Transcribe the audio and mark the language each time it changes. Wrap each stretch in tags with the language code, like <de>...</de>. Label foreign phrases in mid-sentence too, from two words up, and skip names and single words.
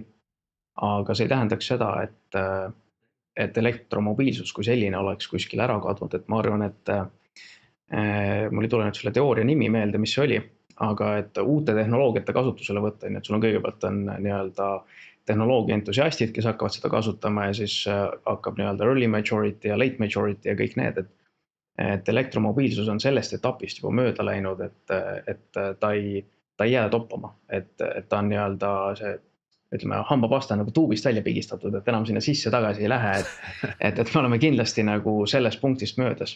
<et>Aga see ei tähendaks seda, et elektromobiilsus kui selline oleks kuskil ära kadunud, et ma arvan, et mul ei tule nüüd selle teooria nimi meelde, mis see oli, aga et uute tehnoloogiate kasutusele võtta, et sul on kõigepealt on nii-öelda tehnoloogia entusiastid, kes hakkavad seda kasutama ja siis hakkab nii-öelda</et> <en>early majority</en> <et>ja</et> <en>late majority</en> <et>ja kõik need, et elektromobiilsus on sellest etapist juba mööda läinud, et ta ei jää toppama, et ta on nii-öelda see, ütleme, hambapasta nagu tuubist välja pigistatud, et enam sinna sisse tagasi ei lähe, et me oleme kindlasti nagu sellest punktist möödas.</et>